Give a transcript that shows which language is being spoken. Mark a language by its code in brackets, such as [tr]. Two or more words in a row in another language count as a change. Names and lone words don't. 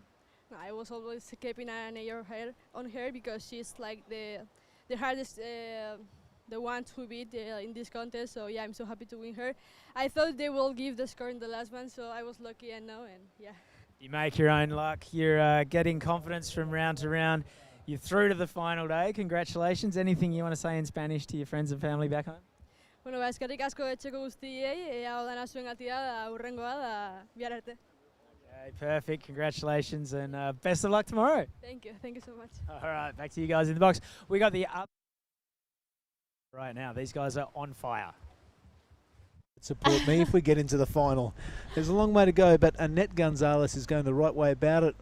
[en] No, I was always keeping an eye on her because she's like the hardest, the one to beat in this contest. So yeah, I'm so happy to win her. I thought they will give the score in the last one, so I was lucky and yeah. You make your own luck. You're getting confidence from round to round. You're through to the final day. Congratulations. Anything you want to say in Spanish to your friends and family back home? [eu] Bueno, eskerrik asko etxeko guztiei, hau dana zuengatia da urrengoa da bihar arte. [en] Okay, perfect. Congratulations and best of luck tomorrow. Thank you so much. All right, back to you guys in the box. We got the up right now. These guys are on fire. Support me if we get into the final. There's a long way to go, but Annette Gonzalez is going the right way about it.